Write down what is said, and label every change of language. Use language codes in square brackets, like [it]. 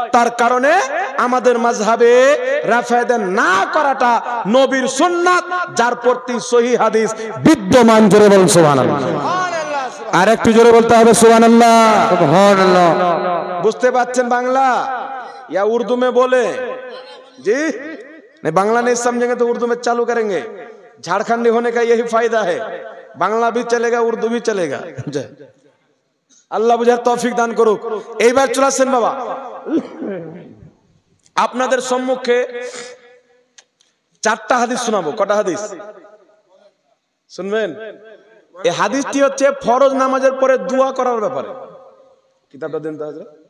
[bn] তার কারণে আমাদের মাযহাবে রাফায়দান না করাটা নবীর সুন্নাত, যার প্রতি সহিহ হাদিস বিদ্যমান। জোরে বলুন সুবহানাল্লাহ। আর একটু জোরে বলতে হবে সুবহানাল্লাহ, সুবহানাল্লাহ। বুঝতে পারছেন বাংলা? [hi] या उर्दू में बोले जी? नहीं, बांग्ला नहीं समझेंगे तो उर्दू में चालू करेंगे। झारखंडी होने का यही फायदा है, बांग्ला भी चलेगा, उर्दू भी चलेगा। [bn] আল্লাহ বুঝার তৌফিক দান করুক। এইবার চলে আসেন বাবা, আপনাদের সম্মুখে চারটা হাদিস শোনাবো। কটা হাদিস শুনবেন? এই হাদিসটি হচ্ছে ফরজ নামাজের পরে দোয়া করার ব্যাপারে। কিতাবটা দেন তো হাজরা।